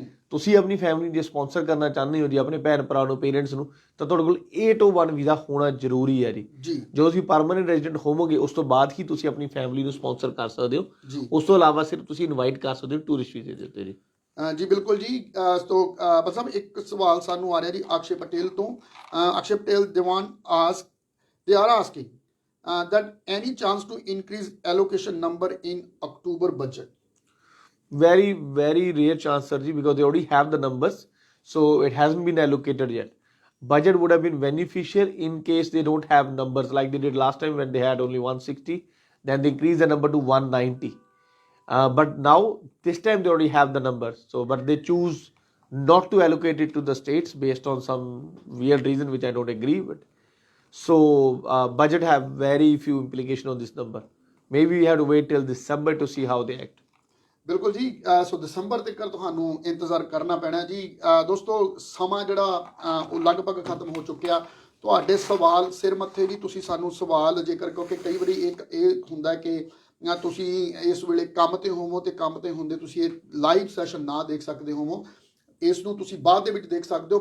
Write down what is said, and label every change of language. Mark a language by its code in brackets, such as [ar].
[pa] ਤੁਸੀਂ ਆਪਣੀ ਫੈਮਿਲੀ ਜੇ ਸਪਾਂਸਰ ਕਰਨਾ ਚਾਹੁੰਦੇ ਹੋ ਜੀ, ਆਪਣੇ ਭੈਣ ਭਰਾ ਨੂੰ, ਪੇਰੈਂਟਸ ਨੂੰ, ਤਾਂ ਤੁਹਾਡੇ ਕੋਲ 801 ਵੀਜ਼ਾ ਹੋਣਾ ਜ਼ਰੂਰੀ ਹੈ ਜੀ। ਜਦੋਂ ਤੁਸੀਂ ਪਰਮਾਨੈਂਟ ਰੈਜ਼ੀਡੈਂਟ ਹੋਵੋਗੇ ਉਸ ਤੋਂ ਬਾਅਦ ਹੀ ਤੁਸੀਂ ਆਪਣੀ ਫੈਮਿਲੀ ਨੂੰ ਸਪਾਂਸਰ ਕਰ ਸਕਦੇ ਹੋ। ਉਸ ਤੋਂ ਇਲਾਵਾ ਸਿਰਫ ਤੁਸੀਂ ਇਨਵਾਈਟ ਕਰ ਸਕਦੇ ਹੋ ਟੂਰਿਸਟ ਵੀਜ਼ੇ ਦੇ ਉੱਤੇ ਜੀ। ਜੀ ਬਿਲਕੁਲ ਜੀ। ਤੋਂ ਬਸ ਇੱਕ ਸਵਾਲ ਸਾਨੂੰ ਆ ਰਿਹਾ ਜੀ ਅਕਸ਼ੇ ਪਟੇਲ ਤੋਂ। [en] Akshay Patel Diwan they are asking that any chance to increase allocation number in October budget? Very, very rare chance, sir ji, because they already have the numbers, so it hasn't been allocated yet. Budget would have been beneficial in case they don't have numbers like they did last time when they had only 160, then they increased the number to 190. But now this time they already have the numbers, so but they choose not to allocate it to the states based on some weird reason which I don't agree with. So budget have very few implication on this number. Maybe we have to wait till December to see how they act. [pa] ਬਿਲਕੁਲ ਜੀ। ਸੋ ਦਸੰਬਰ ਤੱਕ ਤੁਹਾਨੂੰ ਇੰਤਜ਼ਾਰ ਕਰਨਾ ਪੈਣਾ ਜੀ। ਦੋਸਤੋ ਸਮਾਂ ਜਿਹੜਾ ਉਹ ਲਗਭਗ ਖਤਮ ਹੋ ਚੁੱਕਿਆ। ਤੁਹਾਡੇ ਸਵਾਲ ਸਿਰ ਮੱਥੇ ਜੀ, ਤੁਸੀਂ ਸਾਨੂੰ ਸਵਾਲ ਜੇਕਰ, ਕਿਉਂਕਿ ਕਈ ਵਾਰੀ ਇਹ ਹੁੰਦਾ ਕਿ ਤੁਸੀਂ ਇਸ ਵੇਲੇ ਕੰਮ ਤੇ ਹੋਵੋ ਤੇ ਕੰਮ ਤੇ ਹੁੰਦੇ ਤੁਸੀਂ ਇਹ ਲਾਈਵ ਸੈਸ਼ਨ ਨਾ ਦੇਖ ਸਕਦੇ ਹੋਵੋ, ਇਸ ਨੂੰ ਤੁਸੀਂ ਬਾਅਦ ਦੇ ਵਿੱਚ ਦੇਖ ਸਕਦੇ ਹੋ।